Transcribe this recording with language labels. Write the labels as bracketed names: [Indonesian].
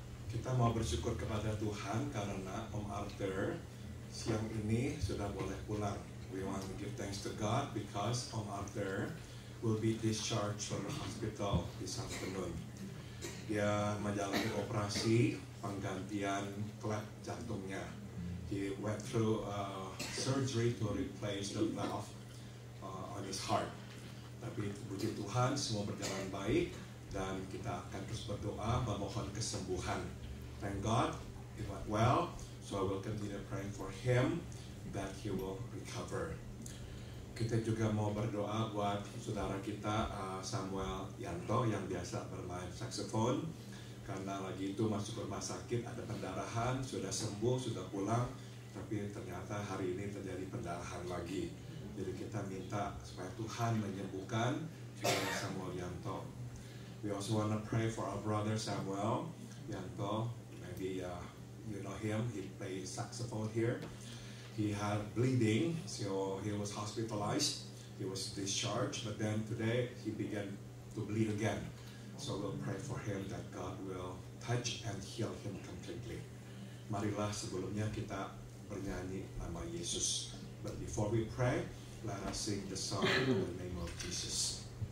[Indonesian] Kita mau bersyukur kepada Tuhan karena Om Arthur siang ini sudah boleh pulang. [English] We want to give thanks to God because Om Arthur will be discharged from the hospital this afternoon. [Indonesian] Dia menjalani operasi penggantian klep jantungnya. [English] He went through surgery to replace the valve on his heart. [Indonesian] Tapi puji Tuhan semua berjalan baik dan kita akan terus berdoa memohon kesembuhan. [English] Thank God it went well, so I will continue praying for him that he will recover. [Indonesian] Kita juga mau berdoa buat saudara kita Samuel Yanto yang biasa bermain saksofon, karena lagi itu masuk rumah sakit, ada pendarahan, sudah sembuh, sudah pulang, tapi ternyata hari ini terjadi pendarahan lagi. Jadi kita minta supaya Tuhan menyembuhkan saudara Samuel Yanto. [English] We also want to pray for our brother Samuel Yanto. Maybe you know him, he plays saxophone here. He had bleeding, so he was hospitalized. He was discharged, but then today he began to bleed again. So we'll pray for him that God will touch and heal him completely. [Indonesian] Marilah sebelumnya kita bernyanyi nama Yesus. [English] But before we pray, let us sing the song in the name of Jesus.